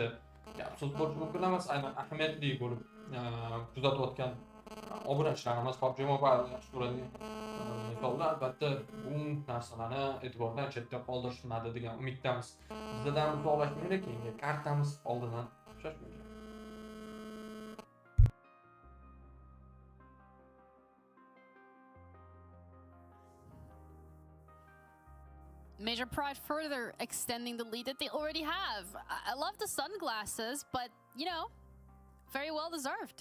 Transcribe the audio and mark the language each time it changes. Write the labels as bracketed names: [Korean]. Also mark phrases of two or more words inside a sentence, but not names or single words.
[Uzbek] Gap so'z bo'lishi mumkin emas, aynan ahamiyatli bo'lib kuzatayotgan obunachilarimiz PUBG Mobile yaxshi ko'radi. Albatta bu narsalarni e'tibordan chetda qoldirishmadi degan umiddamiz. Bizdan uzoqlashmaydi, keyingi kartamiz oldidan shoshmaylik. [English] Major Pride further extending the lead that they already have. I love the sunglasses, but, you know, very well deserved.